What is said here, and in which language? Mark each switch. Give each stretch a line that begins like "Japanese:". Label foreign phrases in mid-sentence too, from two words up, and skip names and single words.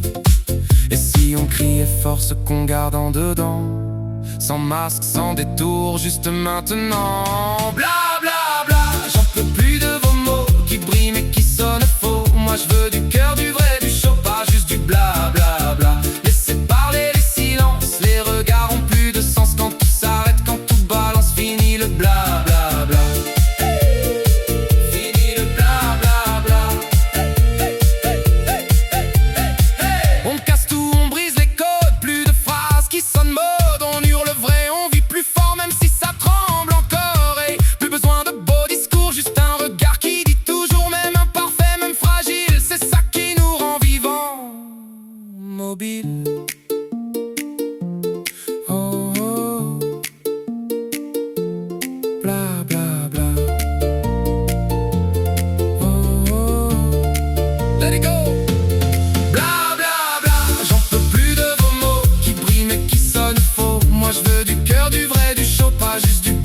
French: Et si on criait fort ce qu'on garde en dedans, sans masque, sans détour, juste maintenant. Bla bla bla, j'en peux plus de vos mots qui brillent mais qui sonnent faux. Moi je veux du cœur, du vrai, du chaud, pas juste du bla bla bla. Laissez parler les silences, les regards ont plus de sens. Quand tout s'arrête, quand tout balance, fini le bla bla bla. Fini le bla bla bla. On casse tout, on brise les codes, plus de phrases qui sonnent mode. On hurle vrai, on vit plus fort même si ça tremble encore. Et plus besoin de beaux discours, juste un regard qui dit toujours, même imparfait, même fragile. C'est ça qui nous rend vivants, mobiles. Oh oh, bla bla bla.
English: Oh oh, let it go.
French: Bla bla bla, j'en peux plus de vos mots qui brillent mais qui sonnent faux. Moi je veux du cœur, du vrai, du chaud, pas juste